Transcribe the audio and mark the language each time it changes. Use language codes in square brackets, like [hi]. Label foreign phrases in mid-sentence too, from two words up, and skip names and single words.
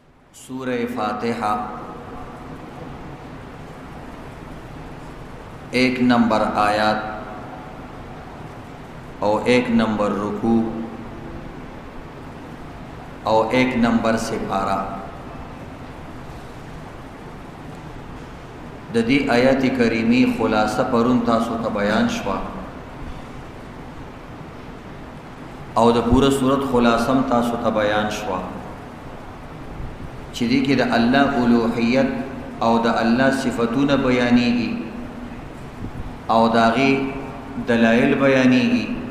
[ur] سورہ فاتحہ 1 نمبر آیات اور 1 نمبر رکوع اور 1 نمبر سپارہ. [ps] د دې آیات کریمی خلاصه پرون تاسو ته بیان شوه او د پوره صورت خلاصه تاسو ته بیان شوه چې دې کې د الله الوهیت او د الله صفاتونه بیانېږي او داغي دلایل بیانېږي